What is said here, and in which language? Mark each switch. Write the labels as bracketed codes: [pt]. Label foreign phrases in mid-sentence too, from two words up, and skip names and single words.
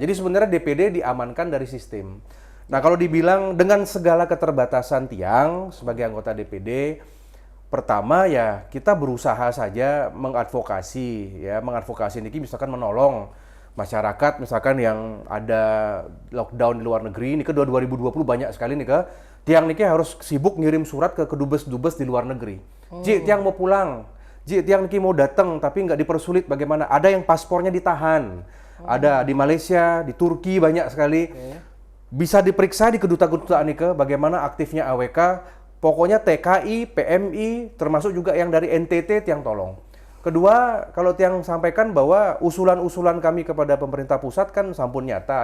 [id] Jadi sebenarnya DPD diamankan dari sistem. Nah, kalau dibilang dengan segala keterbatasan Tiang sebagai anggota DPD, pertama ya kita berusaha saja mengadvokasi ini misalkan menolong masyarakat misalkan yang ada lockdown di luar negeri. Ini ke 2020 banyak sekali nih ke Tiang niki harus sibuk ngirim surat ke kedubes-dubes di luar negeri. Ji, Tiang mau pulang. Ji, Tiang niki mau datang tapi nggak dipersulit bagaimana? Ada yang paspornya ditahan. Ada di Malaysia, di Turki banyak sekali. Bisa diperiksa di kedutaan niki bagaimana aktifnya AWK. Pokoknya TKI, PMI, termasuk juga yang dari NTT Tiang tolong. Kedua, kalau Tiang sampaikan bahwa usulan-usulan kami kepada pemerintah pusat kan sampun nyata.